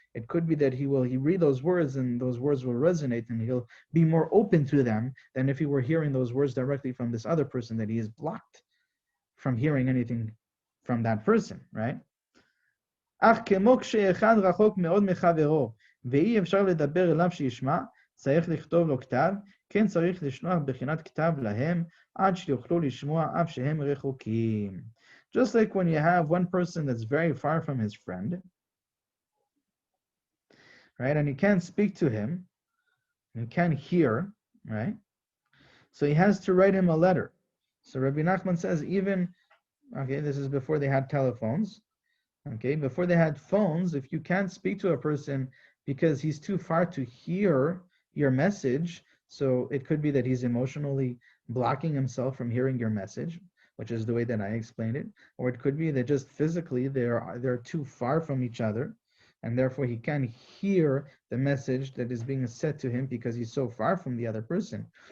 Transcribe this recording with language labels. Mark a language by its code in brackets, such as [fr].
[en] It could be that he read those words and those words will resonate and he'll be more open to them than if he were hearing those words directly from this other person that he is blocked from hearing anything from that person, right? [he] אך כמו כשאחד רחוק מאוד מחברו ואי אפשר לדבר אליו שישמע, צריך לכתוב לו כתב, כן צריך לשלוח בחינת כתב להם עד שיוכלו לשמוע אף שהם רחוקים. [en] Just like when you have one person that's very far from his friend, right, and you can't speak to him, you can't hear, right? So he has to write him a letter. So Rabbi Nachman says this is before they had telephones, okay, before they had phones, if you can't speak to a person because he's too far to hear your message, so it could be that he's emotionally blocking himself from hearing your message, which is the way that I explained it, or it could be that just physically they're too far from each other, and therefore he can't hear the message that is being said to him because he's so far from the other person.